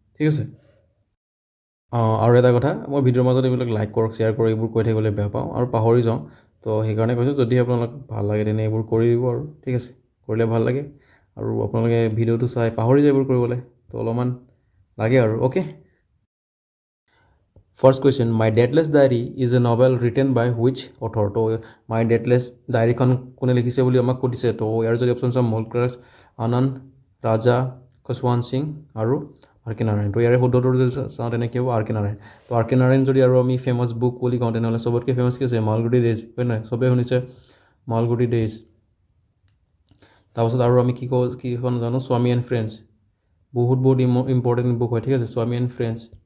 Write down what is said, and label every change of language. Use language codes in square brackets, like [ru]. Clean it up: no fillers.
[as] ঠিক আছে, আৰু এটা কথা, মই ভিডিঅ'ৰ মাজত এইবিলাক লাইক কৰক, শ্বেয়াৰ কৰক, এইবোৰ কৈ থাকিবলৈ বেয়া পাওঁ আৰু পাহৰি যাওঁ। তো সেইকাৰণে কৈছোঁ, যদি আপোনালোক ভাল লাগে তেনে এইবোৰ কৰি দিব আৰু। ঠিক আছে, কৰিলে ভাল লাগে, আৰু আপোনালোকে ভিডিঅ'টো চাই পাহৰি যায় এইবোৰ কৰিবলৈ, তো অলপমান লাগে আৰু। [en] Okay, first question, my deadless diary is a novel written by which author. [as] তো মাই ডেডলেছ ডায়েৰীখন কোনে লিখিছে বুলি আমাক সুধিছে। তো ইয়াৰ যদি অপশ্যন চাওঁ, মলক্ৰাছ, আনন্দ, ৰাজা, খছৱান্ত সিং আৰু R.K. নাৰায়ণ। তো ইয়াৰে শুদ্ধটোৰ যদি চাওঁ তেনেকৈ হ'ব R.K. নাৰায়ণ। তো R.K. নাৰায়ণ যদি আৰু আমি ফেমাছ বুক বুলি কওঁ তেনেহ'লে চবতকৈ ফেমাছ কি আছে? মালগুডি ডেইজ, হয় নহয়? চবেই শুনিছে মালগুডি ডেইজ। তাৰপাছত আৰু আমি কিখন জানো, স্বামী এণ্ড ফ্ৰেণ্ডছ, বহুত ইম্পৰ্টেণ্ট বুক হয়। ঠিক আছে, স্বামী এণ্ড ফ্ৰেণ্ডছ।